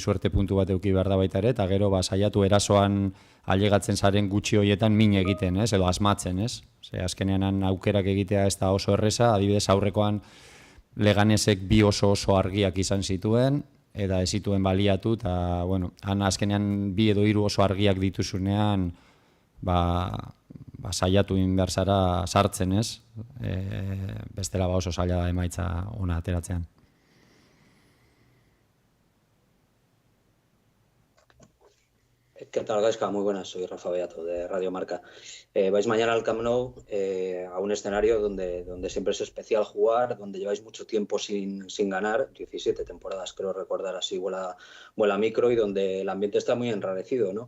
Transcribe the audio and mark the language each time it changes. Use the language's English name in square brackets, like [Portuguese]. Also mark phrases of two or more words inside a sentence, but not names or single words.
[Basque] suerte puntu bat eduki behar da baita ere, eta gero saiatu erasoan ailegatzen zaren gutxi hoietan min egiten, edo asmatzen, azkenean aukerak egitea ez da oso erreza, adibidez aurrekoan Leganesek 2 oso argiak izan zituen, eta ez zituen baliatu, eta, han azkenean 2 edo 3 oso argiak dituzunean, saiatu behar zara sartzen, bestela oso zaila da emaitza ona ateratzean. [Spanish] ¿Qué tal, Gaizka? Muy buenas, soy Rafa Beato de Radio Marca. Vais mañana al Camp Nou a un escenario donde siempre es especial jugar, donde lleváis mucho tiempo sin ganar, 17 temporadas creo recordar así, vuela micro, y donde el ambiente está muy enrarecido, ¿no?